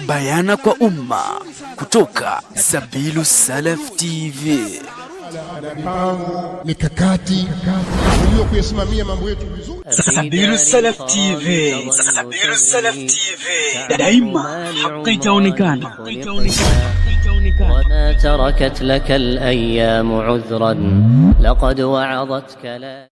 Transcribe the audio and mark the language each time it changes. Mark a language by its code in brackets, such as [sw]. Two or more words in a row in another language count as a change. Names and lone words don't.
[sw] Bayana kwa umma kutoka Sabilu Salaf TV. Mipango mikakati tunajua kuyasimamia mambo yetu vizuri. Sabilu Salaf TV. Sabilu Salaf TV. Daima haki itaonekana. [ar] وما تركت لك الأيام عذرا لقد وعظتك لا